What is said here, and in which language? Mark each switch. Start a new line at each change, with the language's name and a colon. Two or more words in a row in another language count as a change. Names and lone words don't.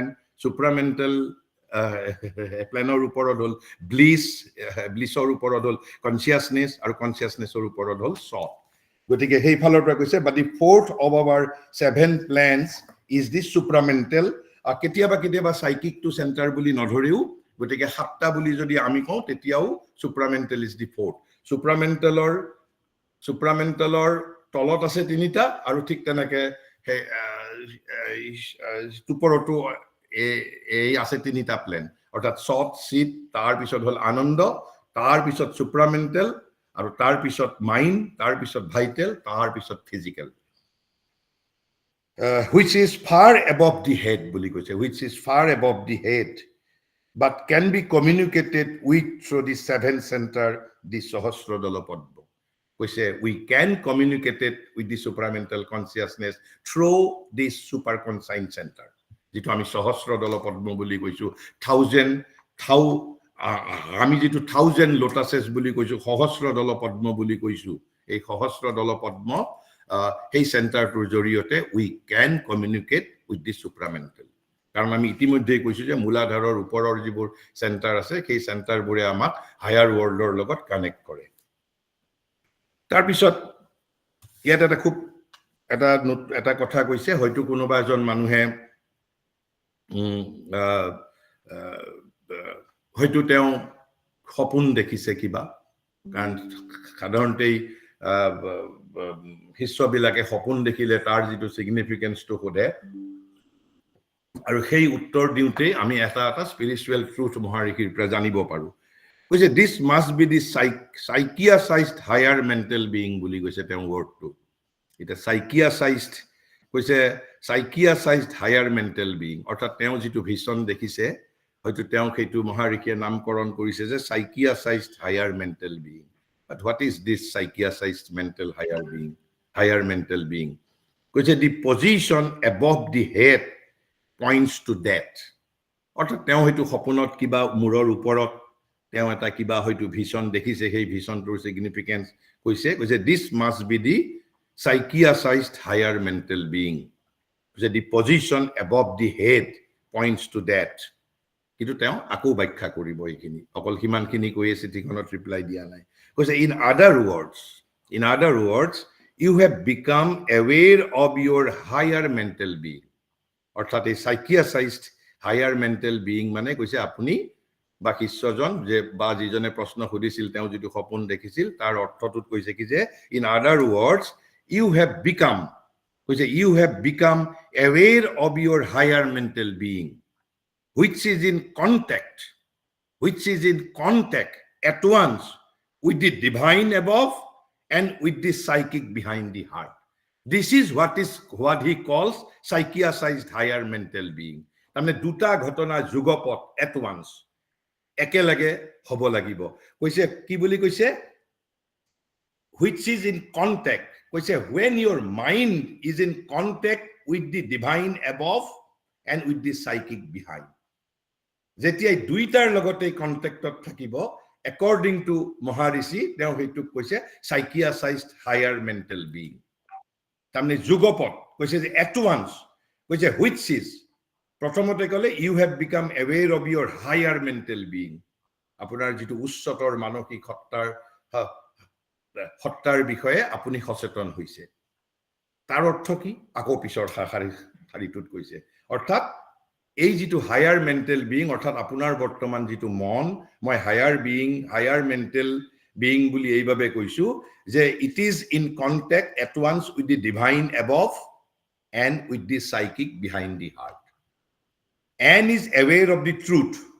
Assamese: প্ল্যানৰ ওপৰত হল ব্লিছৰ ওপৰত হল কনসিয়াসনেছ আৰু কনসিয়াসনেছৰ ওপৰত হল সট গতিকে হেই ফালৰ পৰা কৈছে
English: but the fourth of our 7 plans is the supramental
Assamese: কেতিয়াবা
English: psychic to center
Assamese: বুলি নধৰিও গতিকে 7টা বুলি যদি আমি কওঁ তেতিয়াও
English: supramental is the fourth
Assamese: supramentalৰ তলত আছে 3টা আৰু ঠিক তেনেকে ওপৰতো এই আছে 3টা প্ল্যান অৰ্থাৎ সত সিত তাৰ পিছত হল আনন্দ তাৰ পিছত supramental আৰু তাৰ পিছত মাইন্ড তাৰ পিছত ভাইটাল তাৰ পিছত ফিজিক্যাল
English: which is far above the head
Assamese: বুলি কৈছে
English: which is far above the head but can be communicated with through the 7th center the Sahasradala Padma কৈছে we can communicate it with the supramental consciousness through this superconscious center
Assamese: যেটো আমি Sahasradala Padma বুলি কৈছো 1000 আমি যেটো 1000 lotuses বুলি কৈছো সহস্ৰদল পদ্ম বুলি কৈছো এই সহস্ৰদল পদ্ম এই চেণ্টাৰটোৰ জৰিয়তে
English: we can communicate with
Assamese: the supramental কাৰণ আমি ইতিমধ্যে কৈছো যে মূলাধাৰৰ ওপৰৰ যিবোৰ চেণ্টাৰ আছে সেই চেণ্টাৰবোৰে আমাক
English: higher worldৰ
Assamese: লগত কানেক্ট কৰে তাৰ পিছত ইয়াত এটা কথা কৈছে হয়তো কোনোবা এজন মানুহে হয়তো তেওঁ সপোন দেখিছে কিবা কাৰণ সাধাৰণতে শিষ্যবিলাকে সপোন দেখিলে তাৰ যিটো সিগনিফিকেন্সটো সোধে আৰু সেই উত্তৰ দিওঁতে আমি এটা
English: spiritual truth
Assamese: মহাৰিষিৰ পৰা জানিব পাৰো কৈছে
English: this must be the psychiatrist higher mental being
Assamese: বুলি কৈছে তেওঁ wordটো এটা psychiatrist কৈছে
English: psychiatrist higher mental being
Assamese: অৰ্থাৎ তেওঁ যেটো ভিজন দেখিছে হয়তো তেওঁ সেইটো মহাৰিষিয়ে নামকৰণ কৰিছে যে
English: psychiatrist higher mental being but what is this psychiatrist higher mental being কৈছে the position above the head points to that
Assamese: অৰ্থাৎ তেওঁ হয়তো সপোনত কিবা মূৰৰ ওপৰত তেওঁ এটা কিবা হয়তো ভিজন দেখিছে সেই ভিজনটোৰ সিগনিফিকেন্স কৈছে
English: this must be the psychiatrist higher mental being the position above the head points to that
Assamese: কিন্তু তেওঁ আকো ব্যাখ্যা কৰিব এইখিনি অকল হিমানখিনি কৈছে চিঠিখনত ৰিপ্লাই দিয়া নাই কৈছে
English: in other words you have become aware of your higher mental being
Assamese: অৰ্থাৎ এই
English: psychiatrist higher mental being
Assamese: মানে কৈছে আপুনি বা শিষ্যজন যে বা যিজনে প্ৰশ্ন সুধিছিল তেওঁ যেটো সপোন দেখিছিল তাৰ অৰ্থটোত কৈছে কি যে
English: in other words you have become aware of your higher mental being which is in contact at once with the divine above and with the psychic behind the heart this is what he calls psychiatrist higher mental being
Assamese: তাৰমানে দুটা ঘটনা যুগপত
English: at once
Assamese: একেলগে হ'ব লাগিব কৈছে কি বুলি কৈছে
English: which is in contact
Assamese: কৈছে
English: when your mind is in contact with the divine above and with the psychic behind
Assamese: যেতিয়া দুইটাৰ লগতে কন্টাক্টত থাকিব
English: according to মহাৰিষি
Assamese: তেওঁ হেতু কৈছে
English: psychiatrist higher mental being
Assamese: তাৰমানে যুগপত কৈছে যে
English: at once কৈছে which is
Assamese: প্ৰথমতে কলে
English: you have become aware of your higher mental being
Assamese: আপোনাৰ যেটো উচ্চতৰ মানসিক সত্তাৰ বিষয়ে আপুনি সচেতন হৈছে তাৰ অৰ্থ কি আকো পিছৰ শাৰীটোত কৈছে অৰ্থাৎ এই যেটো
English: higher mental being
Assamese: অৰ্থাৎ আপোনাৰ বৰ্তমান যেটো মন মই
English: higher mental being
Assamese: বুলি এইভাবে কৈছো যে
English: it is in contact at once with the divine above and with the psychic behind the heart and is aware of the truth